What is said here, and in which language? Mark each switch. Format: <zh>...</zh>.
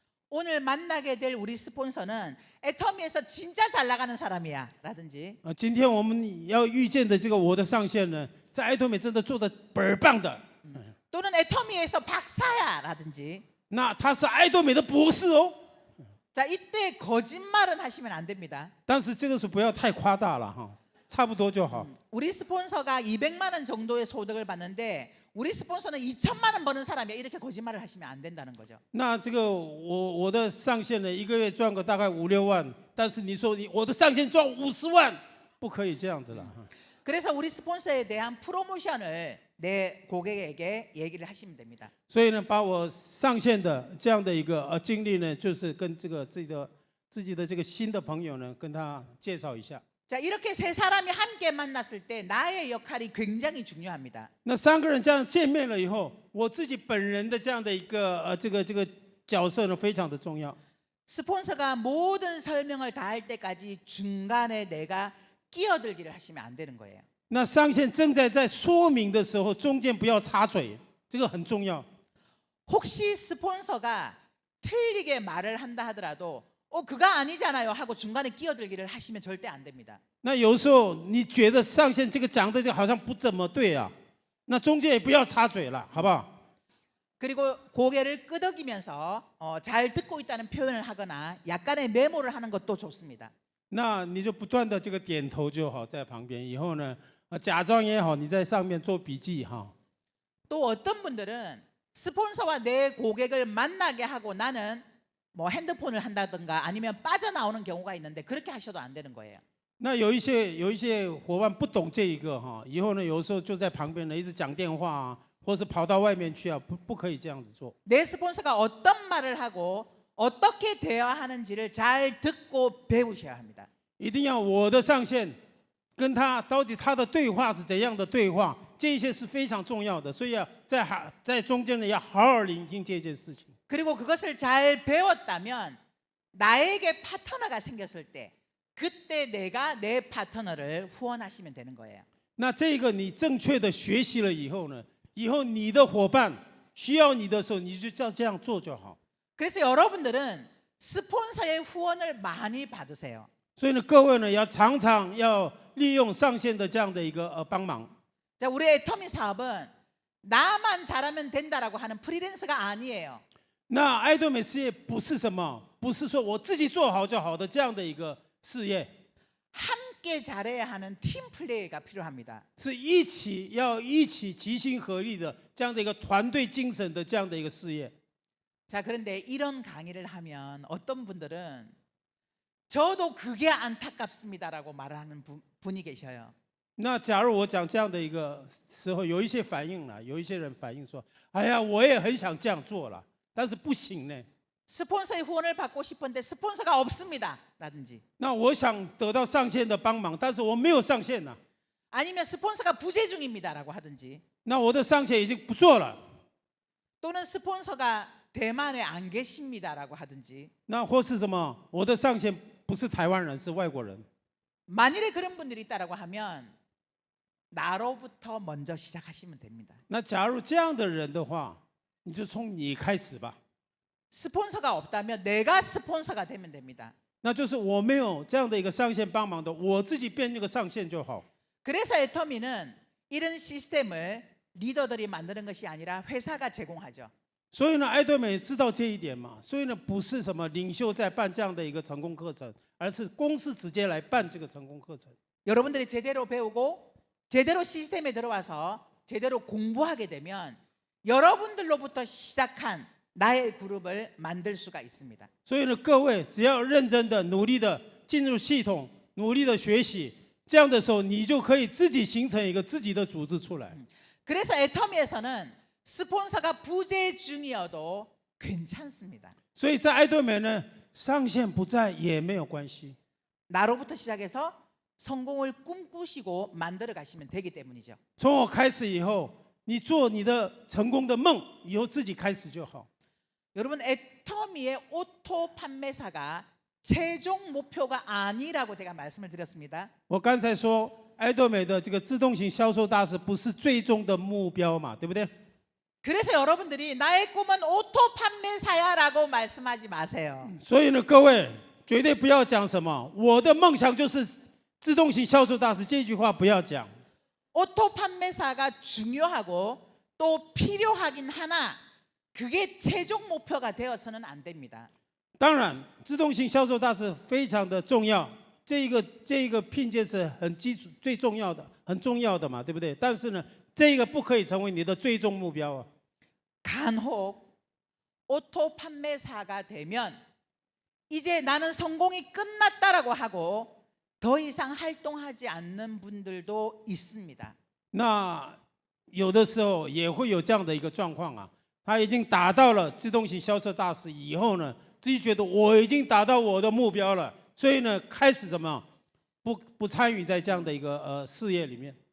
<ko>오늘 만나게 될 우리 스폰서는 애터미에서 진짜 잘 나가는 사람이야 라든지</ko> <zh>今天我们要遇见的这个我的上线呢，在爱多美真的做的倍儿棒的。</zh> <ko>또는 애터미에서 박사야 라든지</ko> <zh>那他是爱多美的博士哦。</zh> <ko>자, 이때 거짓말은 하시면 안 됩니다.</ko> <zh>但是这个是不要太夸大了哈，差不多就好。</zh> <ko>우리 스폰서가 200만 원 정도의 소득을 받는데 우리 스폰서는 2천만 원 버는 사람이야. 이렇게 거짓말을 하시면 안 된다는 거죠.</ko> <zh>那这个我的上线呢，一个月赚个大概5、6万，但是你说我的上线赚50万，不可以这样子了。</zh> <ko>그래서 우리 스폰서에 대한 프로모션을 내 고객에게 얘기를 하시면 됩니다.</ko> <zh>所以呢，把我上线的这样的一个经历呢，就是跟这个自己的这个新的朋友呢，跟他介绍一下。</zh> <ko>자, 이렇게 세 사람이 함께 만났을 때 나의 역할이 굉장히 중요합니다.</ko> <zh>那3个人这样见面了以后，我自己本人的这样的一个这个角色呢，非常的重要。</zh> <ko>스폰서가 모든 설명을 다 할 때까지 중간에 내가 끼어들기를 하시면 안 되는 거예요.</ko> <zh>那上线正在说明的时候，中间不要插嘴，这个很重要。</zh> <ko>혹시 스폰서가 틀리게 말을 한다 하더라도 그거 아니잖아요 하고 중간에 끼어들기를 하시면 절대 안 됩니다.</ko> <zh>那有时候你觉得上线这个讲的这个好像不怎么对啊，那中间也不要插嘴了，好不好？</zh> <ko>그리고 고개를 끄덕이면서 잘 듣고 있다는 표현을 하거나 약간의 메모를 하는 것도 좋습니다.</ko> <zh>那你就不断的这个点头就好，在旁边。以后呢，假装也好，你在上面做笔记哈。</zh> <ko>또 어떤 분들은 스폰서와 내 고객을 만나게 하고 나는 뭐 핸드폰을 한다든가 아니면 빠져나오는 경우가 있는데 그렇게 하셔도 안 되는 거예요.</ko> <zh>那有一些伙伴不懂这一个哈，以后呢，有时候就在旁边呢，一直讲电话啊，或是跑到外面去啊，不可以这样子做。</zh> <ko>내 스폰서가 어떤 말을 하고 어떻게 대화하는지를 잘 듣고 배우셔야 합니다.</ko> <zh>一定要我的上线跟他到底他的对话是怎样的对话，这些是非常重要的，所以要在中间呢要好好聆听这件事情。</zh> <ko>그리고 그것을 잘 배웠다면 나에게 파트너가 생겼을 때 그때 내가 내 파트너를 후원하시면 되는 거예요.</ko> <zh>那这个你正确的学习了以后呢，以后你的伙伴需要你的时候，你就照这样做就好。</zh> <ko>그래서 여러분들은 스폰서의 후원을 많이 받으세요.</ko> <zh>所以呢，各位呢要常常要利用上线的这样的一个帮忙。</zh> <ko>자, 우리 애터미 사업은 나만 잘하면 된다라고 하는 프리랜서가 아니에요.</ko> <zh>那爱多美事业不是什么，不是说我自己做好就好的这样的一个事业，</zh> <ko>함께 잘해야 하는 팀 플레이가 필요합니다.</ko> <zh>是要一起齐心合力的这样的一个团队精神的这样的一个事业。</zh> <ko>자, 그런데 이런 강의를 하면 어떤 분들은 저도 그게 안타깝습니다라고 말하는 분이 계셔요.</ko> <zh>那假如我讲这样的一个时候，有一些反应了，有一些人反映说：“哎呀，我也很想这样做了，但是不行呢。</zh> <ko>스폰서의 후원을 받고 싶은데 스폰서가 없습니다. 라든지</ko> <zh>那我想得到上线的帮忙，但是我没有上线了。</zh> <ko>아니면 스폰서가 부재 중입니다라고 하든지</ko> <zh>那我的上线已经不做了。</zh> <ko>또는 스폰서가 대만에 안 계십니다라고 하든지</ko> <zh>那或是什么？我的上线不是台湾人，是外国人。</zh> <ko>만일에 그런 분들이 있다라고 하면 나로부터 먼저 시작하시면 됩니다.</ko> <zh>那假如这样的人的话，你就从你开始吧。</zh> <ko>스폰서가 없다면 내가 스폰서가 되면 됩니다.</ko> <zh>那就是我没有这样的一个上线帮忙的，我自己变那个上线就好。</zh> <ko>그래서 애터미는 이런 시스템을 리더들이 만드는 것이 아니라 회사가 제공하죠.</ko> <zh>所以呢，爱多美知道这一点嘛，所以呢，不是什么领袖在办这样的一个成功课程，而是公司直接来办这个成功课程。</zh> <ko>여러분들이 제대로 배우고 제대로 시스템에 들어와서 제대로 공부하게 되면 여러분들로부터 시작한 나의 그룹을 만들 수가 있습니다.</ko> <zh>所以呢，各位只要认真的、努力的进入系统，努力的学习，这样的时候，你就可以自己形成一个自己的组织出来。</zh> <ko>그래서 애터미에서는 스폰서가 부재 중이어도 괜찮습니다.</ko> <zh>所以在爱多美呢，上线不在也没有关系。</zh> <ko>나로부터 시작해서 성공을 꿈꾸시고 만들어 가시면 되기 때문이죠.</ko> <zh>从我开始以后，你做你的成功的梦，以后自己开始就好。</zh> <ko>여러분 애터미의 오토 판매사가 최종 목표가 아니라고 제가 말씀을 드렸습니다.</ko> <zh>我刚才说，爱多美的这个自动型销售大师不是最终的目标嘛，对不对？</zh> <ko>그래서 여러분들이 나의 꿈은 오토 판매사야라고 말씀하지 마세요.</ko> <zh>所以呢，各位绝对不要讲什么我的梦想就是自动型销售大师这句话不要讲。</zh> <ko>오토 판매사가 중요하고 또 필요하긴 하나 그게 최종 목표가 되어서는 안 됩니다.</ko> <zh>当然，自动型销售大师非常的重要，这一个聘件是很基础、最重要的、很重要的嘛，对不对？但是呢，这个不可以成为你的最终目标啊。</zh> <ko>간혹 오토 판매사가 되면 이제 나는 성공이 끝났다라고 하고 더 이상 활동하지 않는 분들도 있습니다.</ko> <zh>那有的时候也会有这样的一个状况啊，他已经达到了自动型销售大师以后呢，自己觉得我已经达到我的目标了，所以呢，开始怎么不参与在这样的一个事业里面。</zh>